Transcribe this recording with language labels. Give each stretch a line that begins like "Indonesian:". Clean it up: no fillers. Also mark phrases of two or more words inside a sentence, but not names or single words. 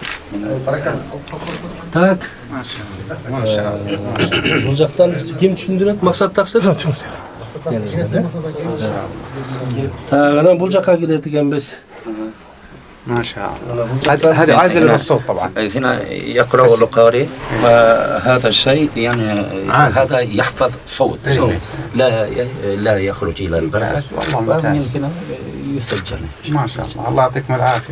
Kazakh: Так. Maşallah. Бұл жақтан кім түсіндіреді? Мақсат тақсыр? Так, анан бұл жаққа келеді екенбіз.
Arabic: ما شاء الله. هذا عازل للصوت طبعا. هنا يقرأ القارئ هذا الشيء يعني هذا يحفظ صوت لا يخرج إلى البر ومن هنا يسجل. ما شاء الله. الله يعطيكم العافية.